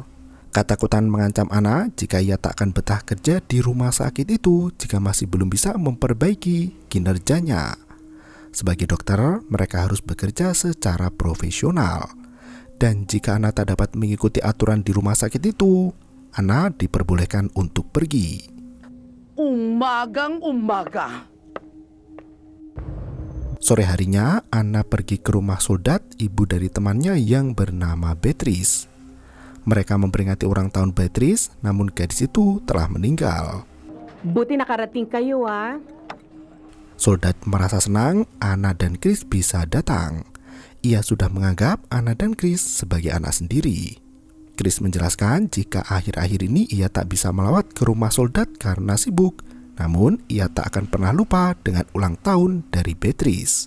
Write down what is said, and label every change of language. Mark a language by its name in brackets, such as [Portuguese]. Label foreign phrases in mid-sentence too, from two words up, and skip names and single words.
[Indonesian] Ketakutan mengancam Anna jika ia tak akan betah kerja di rumah sakit itu jika masih belum bisa memperbaiki kinerjanya. Sebagai dokter, mereka harus bekerja secara profesional. Dan jika Anna tak dapat mengikuti aturan di rumah sakit itu, Anna diperbolehkan untuk pergi. [Filipino] Umagang-umaga. [Indonesian] Sore harinya, Anna pergi ke rumah Soldat, ibu dari temannya yang bernama Beatrice. Mereka memperingati ulang tahun Beatrice, namun gadis itu telah meninggal. [Filipino] Buti nakarating kayo, ah. [Indonesian] Soldat merasa senang Anna dan Chris bisa datang. Ia sudah menganggap Anna dan Chris sebagai anak sendiri. Chris menjelaskan jika akhir-akhir ini ia tak bisa melawat ke rumah Soldat karena sibuk, namun ia tak akan pernah lupa dengan ulang tahun dari Beatrice.